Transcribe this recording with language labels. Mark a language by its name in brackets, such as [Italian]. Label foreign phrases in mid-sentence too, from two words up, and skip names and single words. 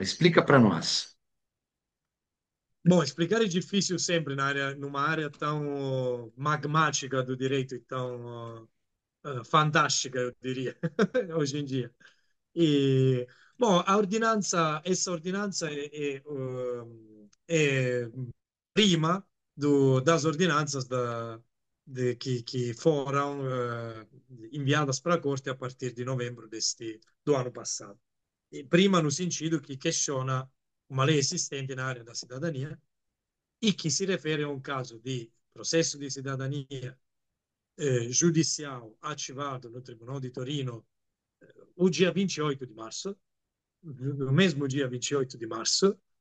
[Portuguese] Explica para nós. Bom, explicar é difícil sempre numa área tão magmática do direito e tão fantástica, eu diria, hoje em dia. E, bom, essa [Italian] ordinanza è prima [Portuguese] das ordinanças que foram enviadas para a Corte a partir de novembro do ano passado. E prima no sentido que questiona uma lei existente na área da cidadania e que se refere a um caso de processo de cidadania judicial ativado no Tribunal de Torino o dia 28 de março, no mesmo dia 28 de março,